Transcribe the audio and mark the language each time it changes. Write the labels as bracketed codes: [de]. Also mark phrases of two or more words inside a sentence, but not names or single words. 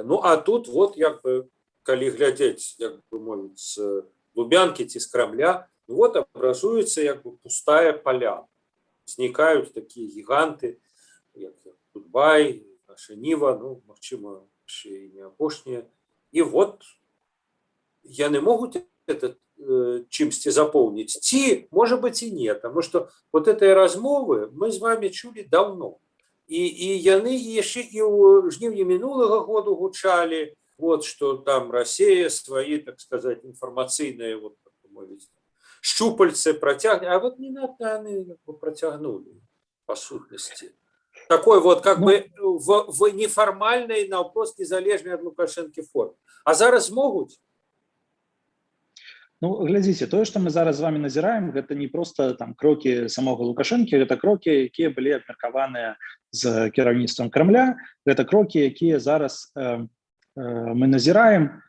[be] Ну а тут вот як бы, калі глядзець, як бы мовіць, з Лубянкі ці з Крамля, вот образуецца як бы пустая поля. Знікаюць такія гіганты, як Тутбай, наша Ніва, ну, магчыма, яшчэ і не апошнія. І вот яны могуць это чымсьці запоўніць. Ці, можа быць, і не, [ru] потому что [be] вот гэтыя размовы мы з вами чулі давно. І яны яшчэ і ў жніўні мінулага году гучалі, [ru] вот, что там Россия свои, так сказать, информационные, вот, [be] так мовіць, [ru] щупальцы протягнули, а вот не надо, они протягнули, по сущности. Такой вот, как бы, в неформальной, навпрост незалежной от Лукашенко форме. А зараз могут? [be] Ну, глядзіце, тое, што мы зараз з вами назіраем, гэта не проста там крокі самога Лукашэнкі, гэта крокі, якія былі абмеркаваныя з кіраўніцтвам Крамля, гэта крокі, якія зараз мы назіраем